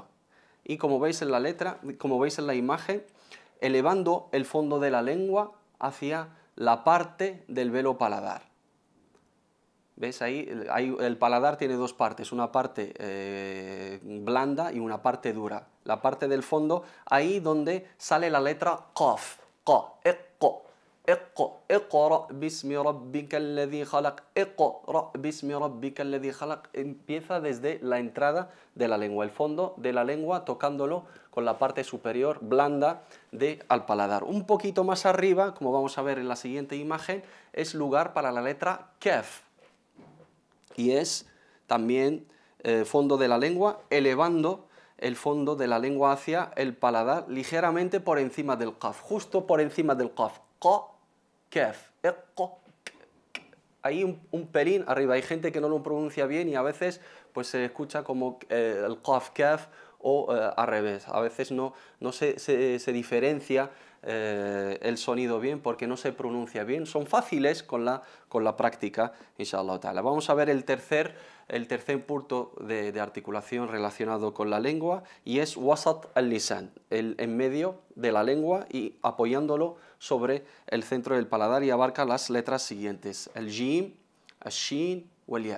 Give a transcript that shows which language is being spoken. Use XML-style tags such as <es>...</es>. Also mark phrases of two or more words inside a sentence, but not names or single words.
<es>Y como veis en la letra, como veis en la imagen, elevando el fondo de la lengua hacia la parte del velo paladar. ¿Ves? Ahí el paladar tiene dos partes, una parte blanda y una parte dura. La parte del fondo, ahí donde sale la letra qaf, qa, iqqa, iqqa,</es> <ar>اقرأ باسم ربك الذي خلق، اقرأ باسم ربك الذي خلق,</ar> <es>empieza desde la entrada de la lengua, el fondo de la lengua tocándolo con la parte superior blanda al paladar. Un poquito más arriba, como vamos a ver en la siguiente imagen, es lugar para la letra kaf, y es también fondo de la lengua, elevando el fondo de la lengua hacia el paladar, ligeramente por encima del qaf, justo por encima del qaf, qa, kaf, iqqa, ahí un pelín arriba. Hay gente que no lo pronuncia bien y a veces pues se escucha como el qaf, kaf, o al revés. A veces no se diferencia el sonido bien porque no se pronuncia bien. Son fáciles con la práctica,</es> <ar>إن شاء الله تعالى.</ar> <es>Vamos a ver el tercer punto de articulación relacionado con la lengua, y es</es> <ar>وسط اللسان,</ar> <es>en medio de la lengua y apoyándolo sobre el centro del paladar, y abarca las letras siguientes: el jim, el shin o el ya.</es>